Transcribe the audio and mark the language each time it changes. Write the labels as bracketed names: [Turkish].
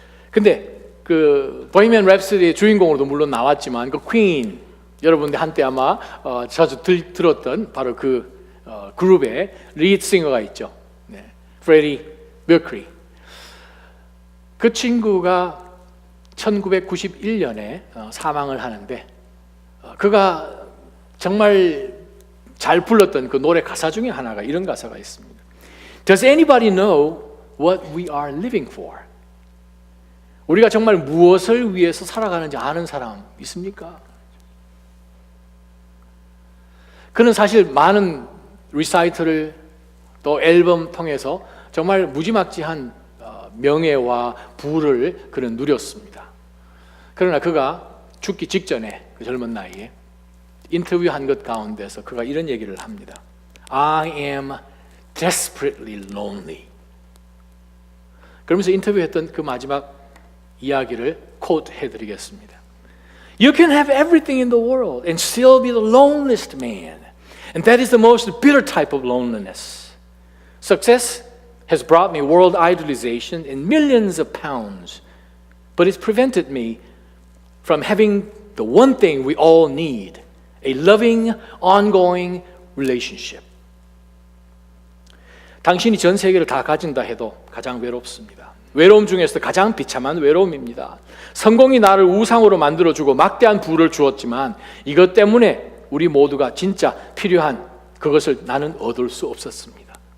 [Korean] 근데 그 보헤미안 랩소디의 주인공으로도 물론 나왔지만, 그 퀸, 여러분들 한때 아마 자주 들었던 바로 그 그룹의 리드 싱어가 있죠. 프레디 머큐리. 그 친구가 1991년에 사망을 하는데, 그가 정말 잘 불렀던 그 노래 가사 중에 하나가 이런 가사가 있습니다. [English] Does anybody know what we are living for? [Korean] 우리가 정말 무엇을 위해서 살아가는지 아는 사람 있습니까? 그는 사실 많은 리사이트를 또 앨범 통해서 정말 무지막지한 명예와 부를 그는 누렸습니다. 그러나 그가 죽기 직전에, 그 젊은 나이에 인터뷰한 것 가운데서 그가 이런 얘기를 합니다. [English] I am desperately lonely. [Korean] 그러면서 인터뷰했던 그 마지막 이야기를 코트 해드리겠습니다. [English] You can have everything in the world and still be the loneliest man. And that is the most bitter type of loneliness. Success has brought me world idolization and millions of pounds, but it's prevented me from having the one thing we all need, a loving, ongoing relationship. [Korean] 당신이 전 세계를 다 가진다 해도 가장 외롭습니다. 외로움 중에서 가장 비참한 외로움입니다. 성공이 나를 우상으로 만들어주고 막대한 부를 주었지만 이것 때문에 우리 모두가 진짜 필요한 그것을 나는 얻을 수 없었습니다.